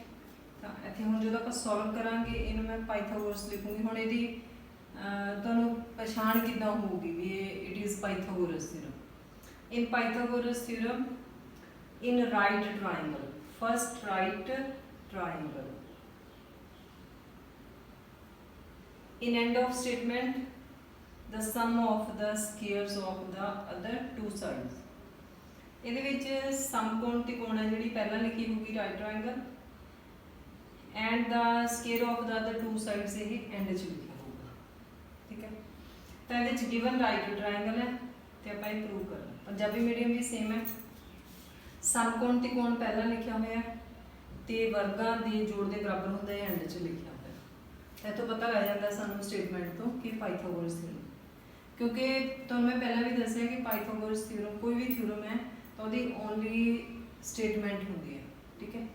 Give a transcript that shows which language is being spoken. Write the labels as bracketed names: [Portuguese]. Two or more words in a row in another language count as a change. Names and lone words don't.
[Punjabi] ਤਾਂ ਇੱਥੇ ਹੁਣ ਜਦੋਂ ਆਪਾਂ ਸੋਲਵ ਕਰਾਂਗੇ ਇਹਨੂੰ ਮੈਂ ਪਾਈਥਾਗੋਰਸ ਲਿਖੂੰਗੀ। ਹੁਣ ਇਹਦੀ ਤੁਹਾਨੂੰ ਪਛਾਣ ਕਿੱਦਾਂ ਹੋਊਗੀ ਵੀ ਇਹ [English] it is Pythagoras theorem. in Pythagoras theorem in right triangle, first right triangle, in end of statement the sum of the squares of the other two sides। [Punjabi] ਇਹਦੇ ਵਿੱਚ ਸਮਕੋਣ ਤਿਕੋਣ ਹੈ ਜਿਹੜੀ ਪਹਿਲਾਂ ਲਿਖੀ ਹੋਊਗੀ [English] right triangle and the square of the other two sides [Punjabi] ਇਹ ਐਂਡ 'ਚ ਲਿਖਿਆ ਹੋਊਗਾ, ਠੀਕ ਹੈ। ਤਾਂ ਇਹਦੇ 'ਚ [English] given right triangle [Punjabi] ਹੈ ਤੇ ਆਪਾਂ ਇਹ ਪ੍ਰੂਵ ਕਰਨਾ। ਪੰਜਾਬੀ ਮੀਡੀਅਮ ਵੀ ਸੇਮ ਹੈ, ਸਮਕੋਣ ਤਿਕੋਣ ਪਹਿਲਾਂ ਲਿਖਿਆ ਹੋਇਆ ਤੇ ਵਰਗਾਂ ਦੇ ਜੋੜ ਦੇ ਬਰਾਬਰ ਹੁੰਦਾ ਹੈ ਐਂਡ 'ਚ ਲਿਖਿਆ। ਇੱਥੋਂ ਪਤਾ ਲੱਗ ਜਾਂਦਾ ਸਾਨੂੰ ਸਟੇਟਮੈਂਟ ਤੋਂ ਕਿ ਪਾਈਥਾਗੋਰਸ ਥਿਊਰਮ, ਕਿਉਂਕਿ ਤੁਹਾਨੂੰ ਮੈਂ ਪਹਿਲਾਂ ਵੀ ਦੱਸਿਆ ਕਿ ਪਾਈਥਾਗੋਰਸ ਥਿਊਰਮ ਕੋਈ ਵੀ ਥਿਊਰਮ ਹੈ ਤਾਂ ਉਹਦੀ [English] only statement [Punjabi] ਹੁੰਦੀ ਹੈ, ਠੀਕ ਹੈ।